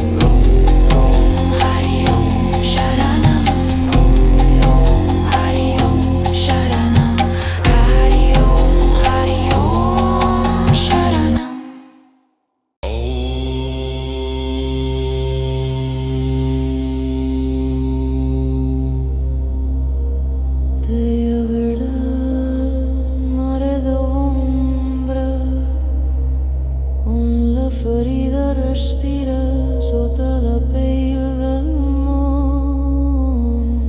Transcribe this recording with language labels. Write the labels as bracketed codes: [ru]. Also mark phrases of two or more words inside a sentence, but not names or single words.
[sa] Hari Om Sharanam, Hari Om Sharanam, Hari Om Sharanam. [ca] Deia verdad, mare d'ombra, on la ferida respira sota la pell del món.